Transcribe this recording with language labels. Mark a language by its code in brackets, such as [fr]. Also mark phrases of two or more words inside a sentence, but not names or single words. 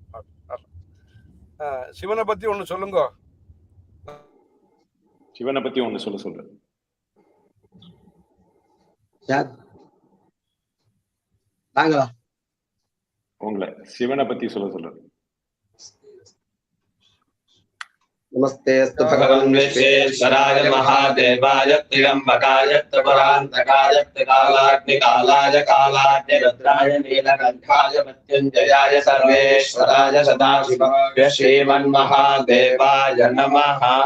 [ta] சிவனை பத்தி ஒண்ணு சொல்லுங்க. சிவனை பத்தி ஒண்ணு சொல்றேன். உங்களை சிவனை பத்தி சொல்றேன். [sa] नमस्तेस्तु भगवन् विश्वेश्वराय महादेवाय त्र्यम्बकाय त्रिपुरान्तकाय त्रिकालाग्निकालाय कालाग्निरुद्राय नीलकण्ठाय मृत्युञ्जयाय सर्वेश्वराय सदाशिवाय श्रीमन्महादेवाय नमः।